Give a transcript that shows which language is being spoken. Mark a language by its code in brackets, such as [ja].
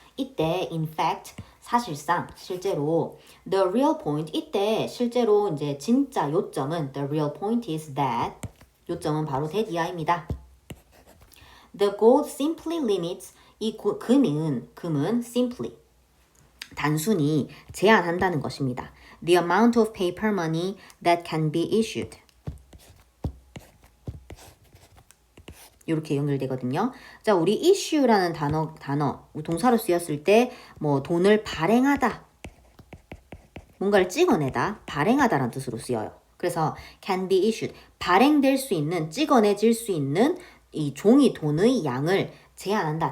[ko] 이때 [en] in fact [ko] 사실상 실제로 [en] the real point [ko] 이때 실제로 이제 진짜 요점은 [en] the real point is that [ko] 요점은 바로 that이야입니다. [en] The gold simply limits [ko] 이 금은 [en] simply [ko] 단순히 제한한다는 것입니다. [en] The amount of paper money that can be issued. [ko] 이렇게 연결되거든요. 자, 우리 issue라는 단어 동사로 쓰였을 때 뭐 돈을 발행하다, 뭔가를 찍어내다, 발행하다라는 뜻으로 쓰여요. 그래서 [en] can be issued, [ko] 발행될 수 있는, 찍어내질 수 있는 이 종이 돈의 양을 제한한다.